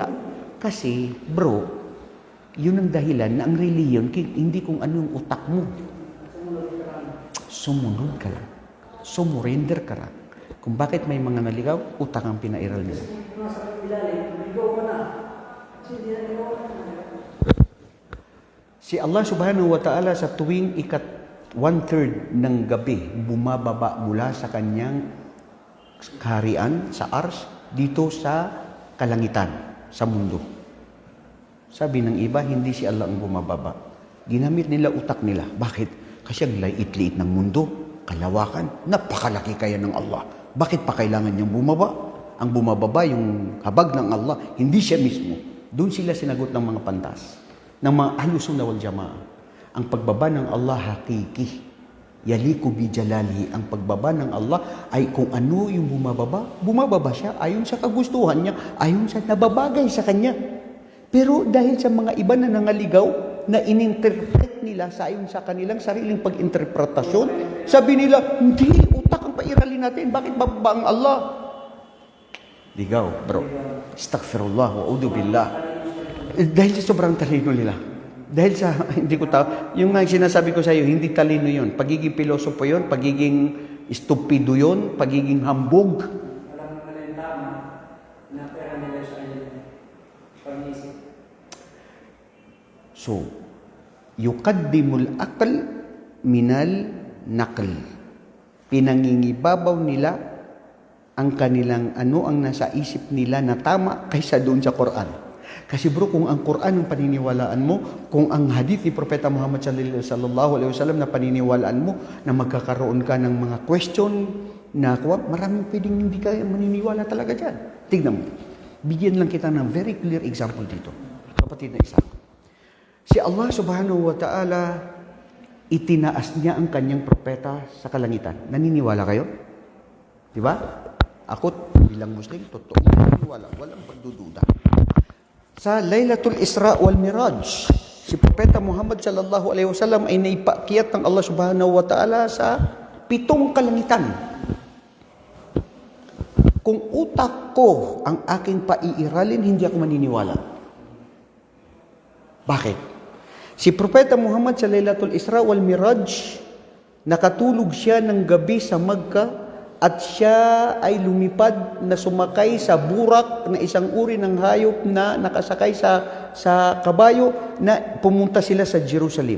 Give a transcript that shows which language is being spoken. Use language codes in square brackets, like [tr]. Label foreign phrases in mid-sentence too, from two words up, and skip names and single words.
[tl] Kasi, bro, yun ang dahilan na ang reliyon, hindi kung ano yung utak mo. Sumunod ka lang. Sumurrender ka lang. Kung bakit may mga naligaw, utak ang pinairal nila. Si Allah [ar] سبحانه وتعالى [tl] sa tuwing 1/3 ng gabi, bumababa mula sa kanyang kaharian, sa ars, dito sa kalangitan, sa mundo. Sabi ng iba, hindi si Allah ang bumababa. Ginamit nila utak nila. Bakit? Kasi ang liit-liit ng mundo, kalawakan, napakalaki kaya ng Allah. Bakit pa kailangan niyang bumaba? Ang bumababa, yung habag ng Allah, hindi siya mismo. Doon sila sinagot ng mga pantas, ng mga [ar] أهل السنة والجماعة. [tl] Ang pagbaba ng Allah hakiki. [ar] يليق بجلاله. [tl] Ang pagbaba ng Allah ay kung ano yung bumababa siya ayon sa kagustuhan niya, ayon sa nababagay sa kanya. Pero dahil sa mga iba na nangaligaw, na ininterpret nila sa ayon sa kanilang sariling pag-interpretasyon, sabi nila, hindi, utak ang pairalin natin. Bakit bababa ang Allah? Ligaw, bro. [ar] أستغفر الله وأعوذ بالله. [tl] Dahil sa sobrang talino nila. Dahil sa, hindi ko yung nga sinasabi ko sa iyo, hindi talino yun. Pagiging pilosopo yun, pagiging estupido yun, pagiging hambog. Walang malintama na pera nila sa pag-isip. [ar] So, يقدم العقل من النقل. [tl] Pinangingibabaw nila ang kanilang ang nasa isip nila na tama kaysa doon sa Quran. Kasi bro, kung ang Quran ang paniniwalaan mo, kung ang hadith ni Propeta Muhammad [ar] صلى الله عليه وسلم [tl] na paniniwalaan mo, na magkakaroon ka ng mga question na maraming pwedeng hindi ka maniniwala talaga dyan. Tignan mo. Bigyan lang kita ng [en] very clear example [tl] dito. Kapatid na isa. Si Allah [ar] سبحانه وتعالى, [tl] itinaas niya ang kanyang propeta sa kalangitan. Naniniwala kayo? Diba? Ako, bilang Muslim, totoo naniniwala. Walang pagdududa. Sa Laylatul Isra wal Miraj, si Propeta Muhammad [ar] صلى الله عليه وسلم [tl] ay naipaakyat ng Allah [ar] سبحانه وتعالى [tl] sa 7 kalangitan. Kung utak ko ang aking paiiralin, hindi ako maniniwala. Bakit? Si Propeta Muhammad sa Laylatul Isra wal Miraj, nakatulog siya ng gabi sa Makkah at siya ay lumipad na sumakay sa burak na isang uri ng hayop na nakasakay sa kabayo na pumunta sila sa Jerusalem.